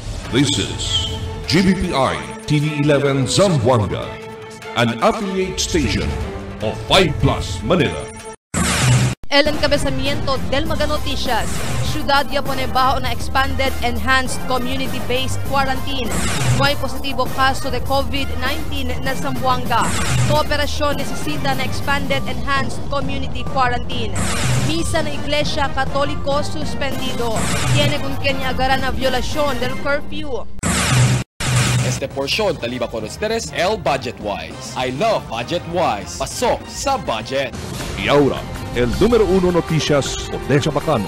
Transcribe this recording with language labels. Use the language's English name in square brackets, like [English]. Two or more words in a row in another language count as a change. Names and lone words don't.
[English] This is GBPI TV11 Zamboanga, an affiliate station of 5 Plus Manila. [Chavacano] El encabezamiento del Mga Noticias, Ciudad ya pone bajo na [English] expanded enhanced community-based quarantine. [Chavacano] May positibo kaso de COVID-19 na Zamboanga. Kooperasyon necesita na [English] expanded enhanced community quarantine. [Chavacano] Misa na Iglesia Katoliko suspendido. Tiene con kanya agaran na violasyon del curfew. Este porción taliba con ustedes el Budget Wise. [English] I love Budget Wise. [Filipino] Pasok sa budget. [Chavacano] Y ahora, el número 1 noticias de Zamboanga.